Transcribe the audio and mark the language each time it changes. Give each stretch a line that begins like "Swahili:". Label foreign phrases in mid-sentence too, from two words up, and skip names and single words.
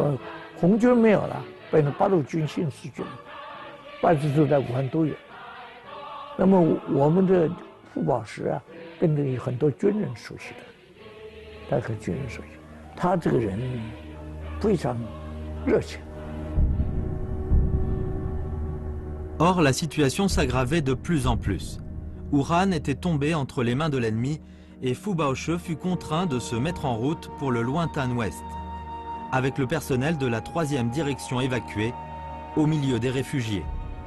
Chinese: 红军没有了，变成八路军、新四军，办事处在武汉都有。那么我们的 傅宝石啊，跟着很多军人熟悉的，他和军人熟悉，他这个人非常热情。
French: Or, la situation s'aggravait de plus en plus. Wuhan était tombé entre les mains de l'ennemi et Fu Baoche fut contraint de se mettre en route pour le lointain ouest, avec le personnel de la 3e direction évacuée, au milieu des réfugiés.